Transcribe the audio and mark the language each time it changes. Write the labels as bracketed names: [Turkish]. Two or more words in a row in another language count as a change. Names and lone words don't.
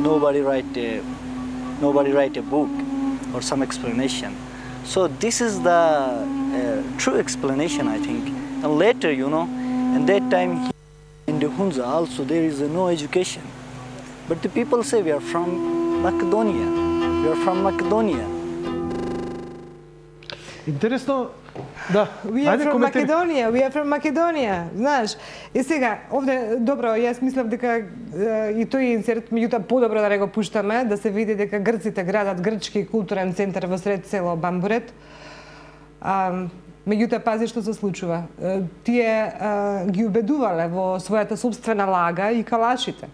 [English] Nobody write a book or some explanation. So this is the true explanation, I think. And later, you know, in that time in the Hunza also there is no education. But the people say we are from Macedonia. We are from Macedonia. [Macedonian] Интересно, да. [English] We are from Macedonia, [Macedonian] знаеш. И сега, овде, добро, јас мислев дека и тој инсерт, меѓутоа подобро да не го пуштаме, да се види дека грците градат грчки културен центар во сред село Бамбурет. Меѓутоа, пази што се случува. Тие ги убедувале во својата собствена лага и калашите.